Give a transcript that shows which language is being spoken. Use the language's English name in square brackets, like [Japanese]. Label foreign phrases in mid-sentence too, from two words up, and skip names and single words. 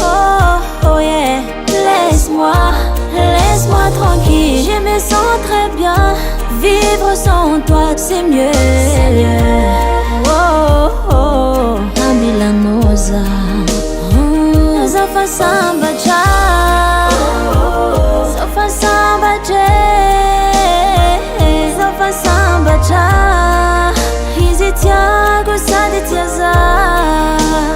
[English] Oh yeah, [French] laisse-moi tranquille. Je me sens très bien, vivre sans toi c'est mieux. [Malagasy] Oh oh, ambilanoza, zafa sambatra, zafa sambatra, zafa sambatra. Izy tiako sady tia zaho.